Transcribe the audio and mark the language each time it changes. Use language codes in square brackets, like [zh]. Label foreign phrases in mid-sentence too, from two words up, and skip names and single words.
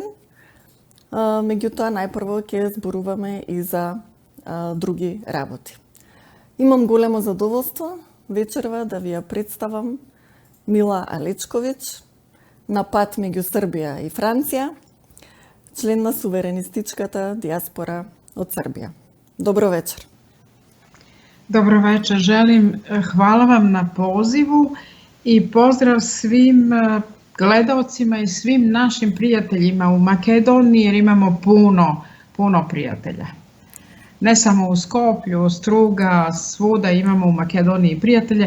[mk] Меѓутоа, најпрво ќе зборуваме и за други работи. Имам големо задоволство вечерва да ви ја представам Мила Алечковиќ, на пат меѓу Србија и Франција, член на суверенистичката диаспора од Србија. Добро вечер. [sr] Dobro večer, želim, hvala vam na pozivu i pozdrav svim gledaocima i svim našim prijateljima u Makedoniji, jer imamo puno prijatelja. Ne samo u Skoplju, Struga, svuda imamo u Makedoniji prijatelje.